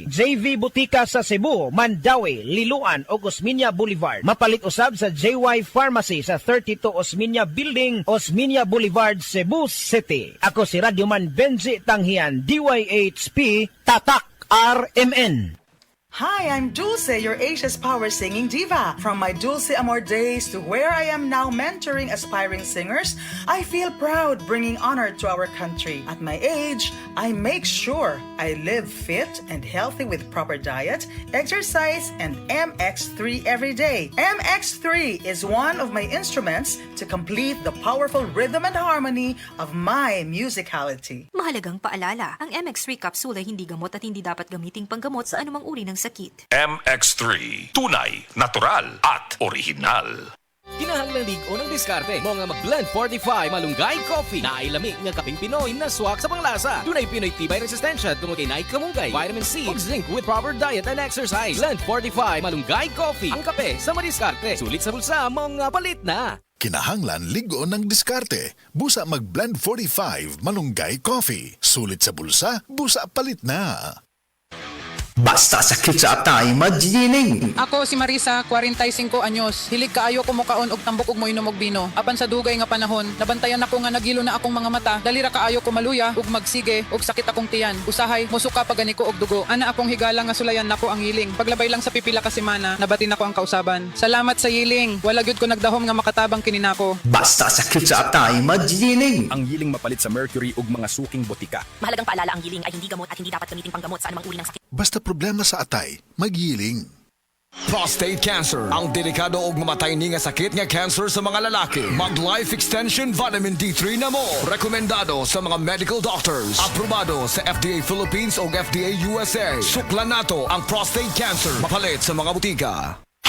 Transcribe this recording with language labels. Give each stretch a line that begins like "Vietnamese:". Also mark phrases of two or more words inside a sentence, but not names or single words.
Cebuano: JV Butika sa Cebu, Mandawi, Liloan o Osmeña Boulevard. Mapalit usab sa JY Pharmacy sa 32 Osmeña Building, Osmeña Boulevard, Cebu City. Ako si Radyoman Benji Tanghian, DYHP, Tatak RMN.
English: Hi, I'm Dulce, your Asia's power singing diva. From my Dulce Amor days to where I am now mentoring aspiring singers, I feel proud bringing honor to our country. At my age, I make sure I live fit and healthy with proper diet, exercise, and MX3 every day. MX3 is one of my instruments to complete the powerful rhythm and harmony of my musicality.
Filipino: Mahalagang paalala, ang MX3 capsule ay hindi gamot at hindi dapat gamiting panggamot sa anumang uri ng sakit. MX3, tunay, natural at original.
Cebuano: Kinahanglan ligo ng diskarte mo nga mag-blend 45 malunggay coffee na ay lamig nga kaping Pinoy na swak sa panglasa. Dunay Pinoy tibay resistensya tungod kay naik kamunggay, vitamin C ug zinc
English: with proper diet and exercise.
Cebuano: Blend 45 malunggay coffee. Ang kape sa madiskarte. Sulit sa bulsa mga palit na. Kinahanglan ligo ng diskarte. Busa mag-blend 45 malunggay coffee. Sulit sa bulsa, busa palit na. Basta sakit sa atay, magjining. Ako si Marisa, 45 anyos. Hilig kaayo ko mukaon og tambok ug moinom og bino. Apan sa dugay nga panahon, nabantayan ako nga nagilo na akong mga mata. Dalira kaayo ko maluya ug magsige ug sakit akong tiyan. Usahay musuka pagani ko og dugo. Ana akong higala nga sulayan nako ang hiling. Paglabay lang sa pipila ka semana, nabati nako ang kausaban. Salamat sa hiling. Wala gyud ko nagdahom nga makatabang kini nako. Basta sakit sa atay, magjining. Ang yiling mapalit sa mercury ug mga suking botika.
Filipino: Mahalagang paalala, ang giling ay hindi gamot at hindi dapat gamitin panggamot sa anumang uri ng sakit.
Cebuano: Basta problema sa atay, magyiling.
English: Prostate cancer,
Cebuano: ang delikado ug mamatay ni nga sakit nga cancer sa mga lalaki. Mag Life Extension Vitamin D3 na mo. Rekomendado sa mga
English: medical doctors.
Cebuano: Aprobado sa FDA Philippines o FDA USA. Suklan nato ang
English: prostate cancer.
Cebuano: Mapalit sa mga butika.